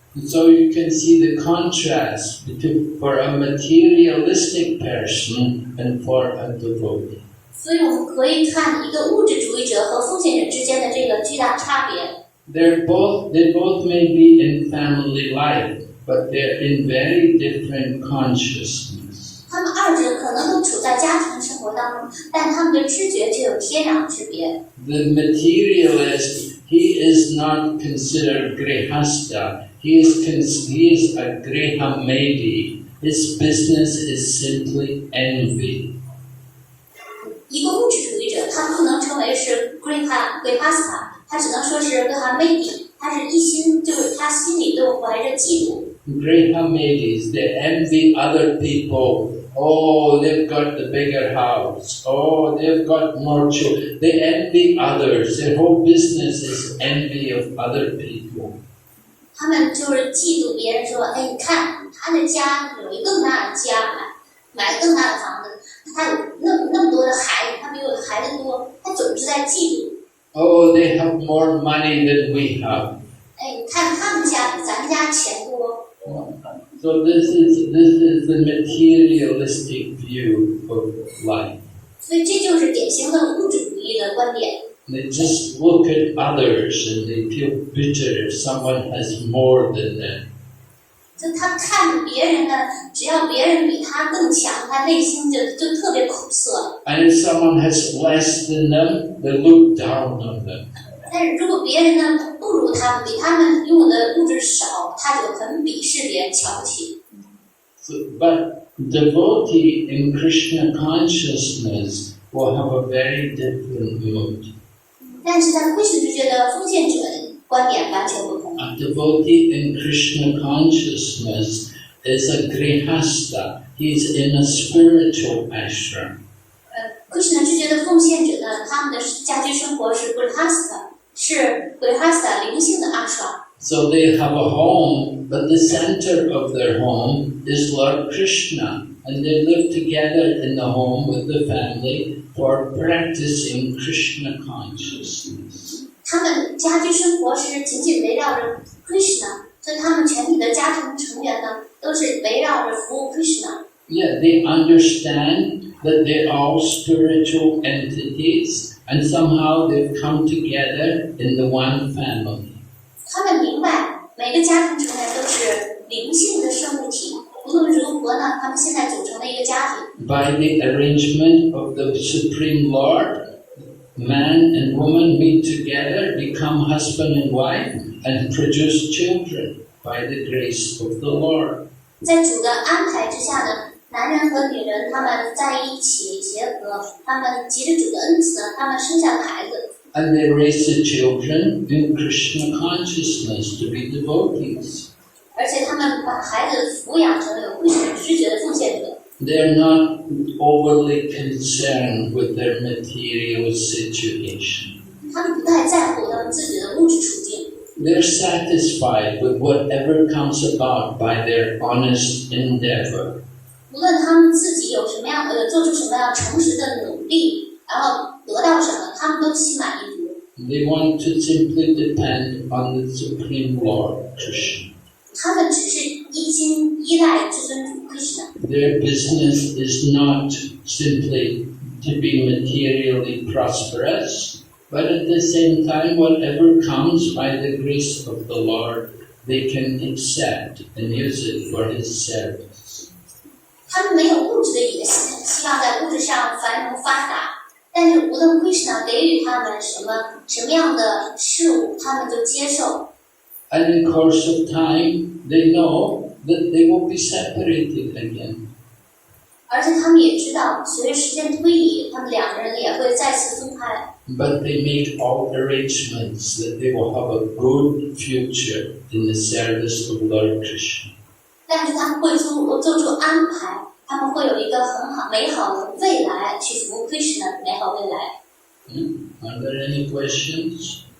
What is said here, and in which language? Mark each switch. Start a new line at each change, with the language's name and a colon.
English: So you can see the contrast between for a materialistic person and for a devotee.
Chinese: 所以我们可以看一个物质主义者和奉献者之间的这个巨大差别。
English: They both may be in family life, but they're in very different consciousness.
Chinese: 他们二者可能都处在家庭生活当中，但他们的知觉却有天壤之别。
English: The materialist, he is not considered grihasta. He is a grihamedi. His business is simply envy.
Chinese: 一个物质主义者，他不能称为是 grihasta， 他只能说是 grihamedi， 他是一心就是他心里都怀着嫉妒。
English: Grihamedis, they envy other people. Oh, they've got the bigger house. Oh, they've got more children. They envy others. Their whole business is envy of other people.
Chinese: 他们就是嫉妒别人说，哎，你看他的家有一个更大的家，买更大的房子，他有那么多的孩子，他比我的孩子多，他总是在嫉妒。
English: Oh, they have more money than we have.
Chinese: 哎，你看他们家比咱家钱多。
English: So this is the materialistic view of life.
Chinese: 所以这就是典型的物质主义的观点。
English: They just look at others and they feel bitter if someone has more than them.
Chinese: 就他看着别人呢，只要别人比他更强，他内心就特别苦涩。
English: And if someone has less than them, they look down on them.
Chinese: 但是如果别人呢不如他们，比他们拥有的物质少，他就很鄙视别人，瞧不起。
English: But devotee in Krishna consciousness will have a very different mood.
Chinese: 但是在Krishna之觉的奉献者观点完全不同。
English: A devotee in Krishna consciousness is a grihasta. He's in a spiritual ashram.
Chinese: Krishna 之觉的奉献者呢，他们的家居生活是 grihasta， 是 grihasta 灵性的阿爽。
English: So they have a home, but the center of their home is Lord Krishna, and they live together in the home with the family for practicing Krishna consciousness.
Chinese: 他们家居生活是紧紧围绕着 Krishna， 所以他们全体的家庭成员呢，都是围绕着服务 Krishna。
English: Yeah, they understand that they're all spiritual entities, and somehow they've come together in the one family.
Chinese: 他们明白每个家庭成员都是灵性的生物体，无论如何呢，他们现在组成了一个家庭。
English: By the arrangement of the Supreme Lord, man and woman meet together, become husband and wife, and produce children by the grace of the Lord.
Chinese: 在主的安排之下呢，男人和女人他们在一起结合，他们藉着主的恩赐呢，他们生下了孩子。
English: And they raise the children in Krishna consciousness to be devotees.
Chinese: 而且他们把孩子抚养成有Krishna知觉的奉献者。
English: They are not overly concerned with their material situation.
Chinese: 他们不太在乎他们自己的物质处境。
English: They're satisfied with whatever comes about by their honest endeavor.
Chinese: 无论他们自己有什么样做出什么样诚实的努力，然后得到什么，他们都心满意足。
English: They want to simply depend on the Supreme Lord, Krishna.
Chinese: 他们只是一心依赖至尊主 Krishna。
English: Their business is not simply to be materially prosperous, but at the same time, whatever comes by the grace of the Lord, they can accept and use it for His service.
Chinese: 他们没有物质的野心，希望在物质上繁荣发达。但是无论 Krishna 给予他们什么样的事物，他们就接受。
English: And in course of time, they know that they will be separated again.
Chinese: 而且他们也知道，随着时间推移，他们两个人也会再次分开。
English: But they make all arrangements that they will have a good future in the service of Lord Krishna.
Chinese: 但是他们会做出安排，他们会有一个很好美好的未来去服务 Krishna 的美好未来。
English: Are there any questions?